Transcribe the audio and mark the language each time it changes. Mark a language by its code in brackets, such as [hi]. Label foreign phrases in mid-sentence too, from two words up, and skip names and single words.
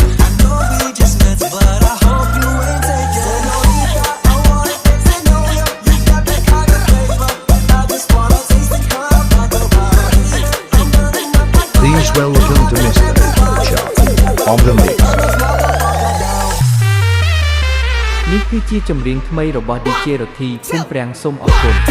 [en] I know we just met, but I hope you ain't taking. Señorita, I wanna get to know you. You got that kind of flavor, and I just wanna taste and come back around. I'm burning up my These welcome to Mr. Chart on the mix. [km] នេះគឺជាចម្រៀងថ្មីរបស់ DJ រទ្ធីភូមិប្រាំងសូមអរគុណ